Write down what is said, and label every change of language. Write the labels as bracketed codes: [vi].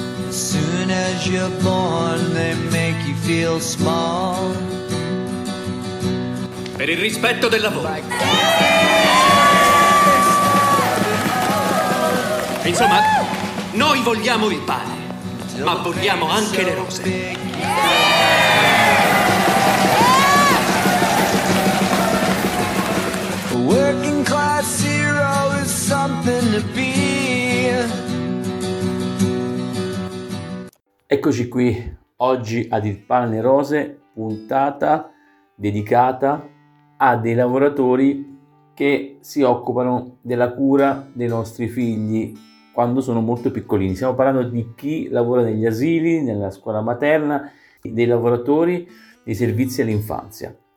[en] soon as you're born, they make you feel small. [it] Per il rispetto del lavoro. Insomma, noi vogliamo il pane, ma vogliamo anche le rose. [en] Working class hero is something to be. [it] Eccoci qui oggi ad Il Pane Rose, puntata dedicata a dei lavoratori che si occupano della cura dei nostri figli quando sono molto piccolini. Stiamo parlando di chi lavora negli asili, nella scuola materna, dei lavoratori dei servizi all'infanzia.